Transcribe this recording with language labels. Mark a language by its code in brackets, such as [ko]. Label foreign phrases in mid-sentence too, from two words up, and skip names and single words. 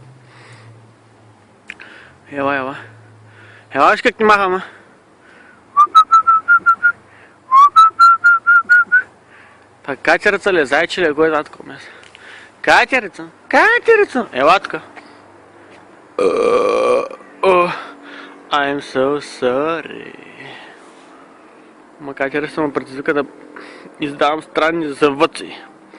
[bg] Ела. Ела, виж как ни махаме. Па катерица ли, зайче ли, кой е това такова место? Катерица. Катерица. Ела така. [en] I'm so sorry. [bg] Ма катерица ме предизвика да издавам странни завъци.